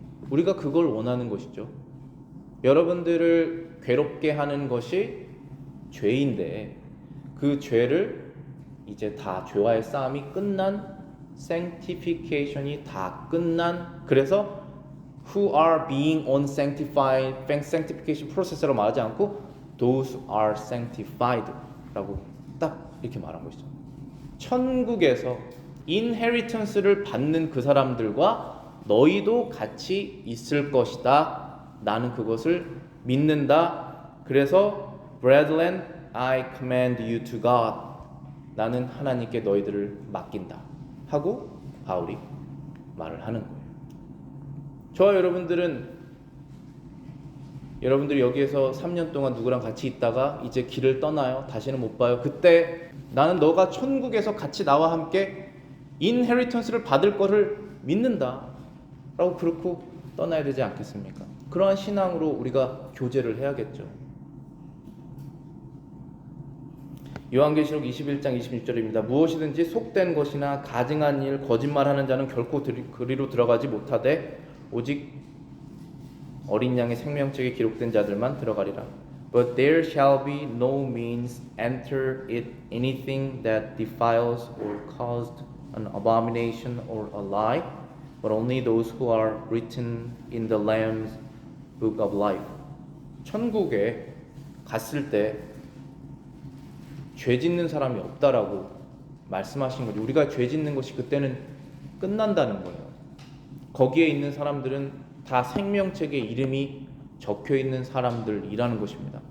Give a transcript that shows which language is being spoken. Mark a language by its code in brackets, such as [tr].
[ko] 우리가 그걸 원하는 것이죠. 여러분들을 괴롭게 하는 것이 죄인데 그 죄를 이제 다 죄와의 싸움이 끝난 sanctification이 다 끝난, 그래서 [en] who are being on sanctification process [ko] 라고 말하지 않고 [en] those are sanctified [ko] 라고 딱 이렇게 말한 것이죠. 천국에서 inheritance를 받는 그 사람들과 너희도 같이 있을 것이다. 나는 그것을 믿는다. 그래서 [en] brethren, I commend you to God. [ko] 나는 하나님께 너희들을 맡긴다 하고 바울이 말을 하는 거예요. 저와 여러분들이 여기에서 3년 동안 누구랑 같이 있다가 이제 길을 떠나요. 다시는 못 봐요. 그때 나는 너가 천국에서 같이 나와 함께 인헤리턴스를 받을 거를 믿는다 라고 그렇고 떠나야 되지 않겠습니까? 그러한 신앙으로 우리가 교제를 해야겠죠. 요한계시록 21장 26절입니다. 무엇이든지 속된 것이나 가증한 일, 거짓말하는 자는 결코 그리로 들어가지 못하되 오직 어린 양의 생명책에 기록된 자들만 들어가리라. [en] But there shall be no means enter it anything that defiles or caused an abomination or a lie, but only those who are written in the Lamb's book of life. [ko] 천국에 갔을 때 죄 짓는 사람이 없다라고 말씀하신 거죠. 우리가 죄 짓는 것이 그때는 끝난다는 거예요. 거기에 있는 사람들은 다 생명책에 이름이 적혀 있는 사람들이라는 것입니다.